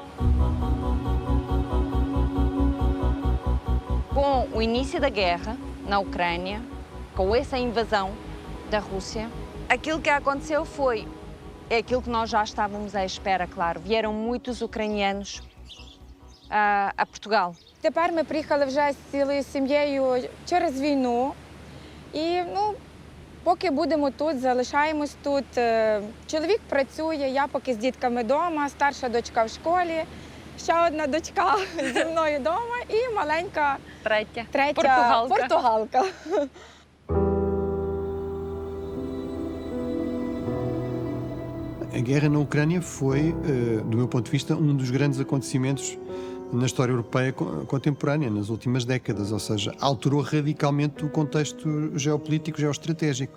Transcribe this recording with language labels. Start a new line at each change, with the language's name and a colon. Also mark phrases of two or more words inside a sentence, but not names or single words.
Portuguese: Com o início da guerra na Ucrânia, com essa invasão da Rússia, aquilo que aconteceu foi aquilo que nós já estávamos à espera, claro. Vieram muitos ucranianos a Portugal.
Ukrainian: Тепер ми приїхали вже з цілою сім'єю через війну. І, поки будемо тут, залишаємось тут. Чоловік працює, я поки з дітками вдома, старша дочка в школі, ще одна дочка зі мною вдома і маленька третя португалка.
Portuguese: A guerra na Ucrânia foi, do meu ponto de vista, um dos grandes acontecimentos na história europeia contemporânea, nas últimas décadas, ou seja, alterou radicalmente o contexto geopolítico, geoestratégico.